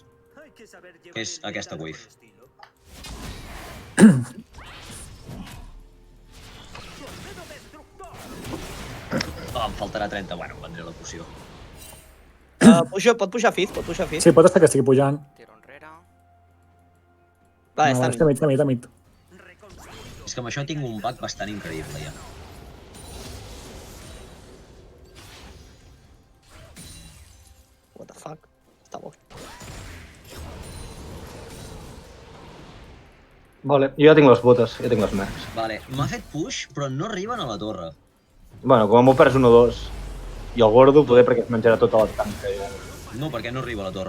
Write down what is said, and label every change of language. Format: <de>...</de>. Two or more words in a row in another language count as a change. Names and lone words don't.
<ca>Que és aquesta wave. Em faltarà 30. Bueno, prendré la poció. Pot pujar Fit, pot pujar Fit. Sí, pot estar que estigui pujant. Tiro enrere. Vale, No, està està mig. És que amb això tinc un bug bastant increïble, ja.</ca> <en>What the fuck?</en> <ca>Està bo. Vale, jo ja tinc les botes, ja tinc les mercs. Vale, m'ha fet push, però no arriben a la torre. Bueno, com a molt perds 1 o 2. I el gordo poder perquè es menjarà tota la tanca. Ja, No, perquè no arriba a la torre.</ca>